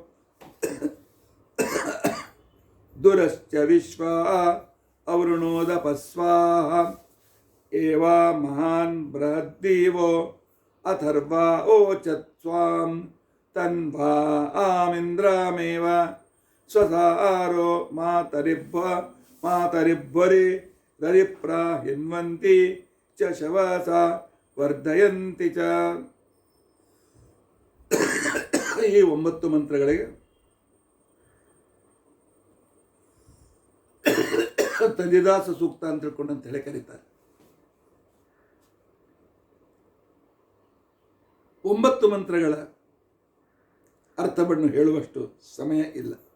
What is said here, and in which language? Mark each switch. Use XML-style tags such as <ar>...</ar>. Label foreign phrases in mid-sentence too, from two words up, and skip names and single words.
<sa>ದುರಶ್ಚ ವಿಶ್ವಾ ಅವೃಣೋದಪಸ್ವಾಹ ಏವಾ ಮಹಾನ್ ಬೃಹದ್ದೀವೋ ಅಥರ್ವಾ ಓಚತ್ ಸ್ವಾಂ ತನ್ವಾ ಆಮಿಂದ್ರಮೇವ ಸ್ವಸಾರೋ ಮಾತರಿಬ್ಬರಿ ರರಿಪ್ರ ಹಿನ್ವಂತಿ ಚ ಶವಸ ವರ್ಧಯಂತಿ ಚ.</sa> <kn>ಈ 9 ಮಂತ್ರಗಳಿಗೆ ತಂದಿದಾಸ ಸೂಕ್ತ ಅಂತ ತಿಳ್ಕೊಂಡು ಅಂತ ಹೇಳಿ ಕರೀತಾರೆ. 9 ಮಂತ್ರಗಳ ಅರ್ಥವನ್ನು ಹೇಳುವಷ್ಟು ಸಮಯ ಇಲ್ಲ.</kn>